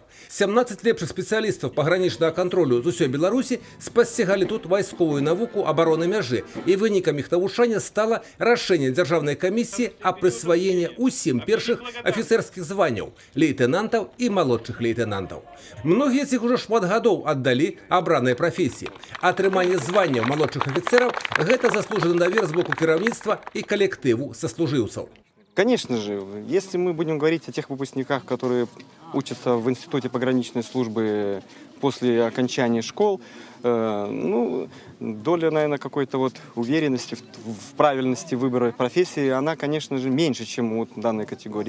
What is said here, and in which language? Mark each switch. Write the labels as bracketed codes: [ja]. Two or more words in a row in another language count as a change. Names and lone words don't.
[be] 17 лепшых спецыялістаў пагранічнага кантролю з усёй Беларусі спасцігалі тут вайсковую навуку абароны мяжы, і вынікам іх навучання стала рашэнне дзяржаўнай камісіі аб прысваенні ўсім першых афіцэрскіх званняў лейтэнантаў і малодшых лейтэнантаў. Многія з іх ужо шмат гадоў аддалі абранай прафесіі. Атрыманне званняў малодшых афіцэраў – гэта заслужаны давер з боку кіраўніцтва і калектыву саслужыўцаў. [ru] Конечно же, если мы будем говорить о тех выпускниках, которые учатся в Институте пограничной службы после окончания школ, доля, наверное, какой-то вот уверенности в правильности выбора профессии, она, конечно же, меньше, чем у данной категории.